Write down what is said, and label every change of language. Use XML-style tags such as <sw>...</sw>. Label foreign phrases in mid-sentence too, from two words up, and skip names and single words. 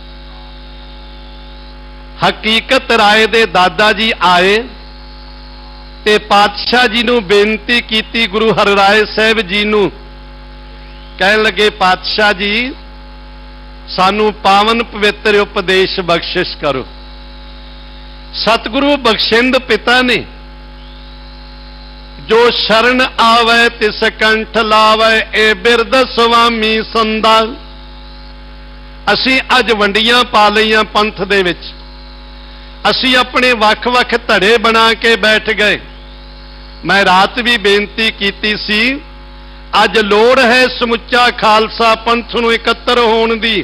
<pa>ਹਕੀਕਤ ਰਾਏ ਦੇ ਦਾਦਾ ਜੀ ਆਏ ਤੇ ਪਾਤਸ਼ਾਹ ਜੀ ਨੂ ਬੇਨਤੀ ਕੀ ਗੁਰੂ ਹਰਰਾਇ ਸਾਹਿਬ ਜੀ ਨੂ। ਕਹਨ ਲਗੇ ਪਾਤਸ਼ਾਹ ਜੀ ਸਾਨੂ ਪਾਵਨ ਪਵਿੱਤਰ ਉਪਦੇਸ਼ ਬਖ਼ਸ਼ਿਸ਼ ਕਰੋ। ਸਤਗੁਰੂ ਬਖ਼ਸ਼ਿੰਦ ਪਿਤਾ ਨੇ ਜੋ ਸ਼ਰਣ ਆਵੇ ਤਿਸ ਕੰਠ ਲਾਵੇ ਏ ਬਿਰਦ ਸੁਆਮੀ ਸੰਦਾ। ਅਸੀ ਅਜ ਵੰਡੀਆਂ ਪਾ ਲਈਆਂ ਪੰਥ ਦੇ ਵਿਚ, ਅਸੀ ਅਪਨੇ ਵਖ-ਵਖ ਧੜੇ ਬਨਾ ਕੇ ਬੈਠ ਗਏ। ਮੈਂ ਰਾਤ ਭੀ ਬੇਨਤੀ ਕੀ ਸੀ, ਅਜ ਲੋੜ ਹੈ ਸਮੁਚਾ ਖ਼ਾਲਸਾ ਪੰਥ ਨੂੰ ਇਕੱਤਰ ਹੋਣ ਦੀ।</pa>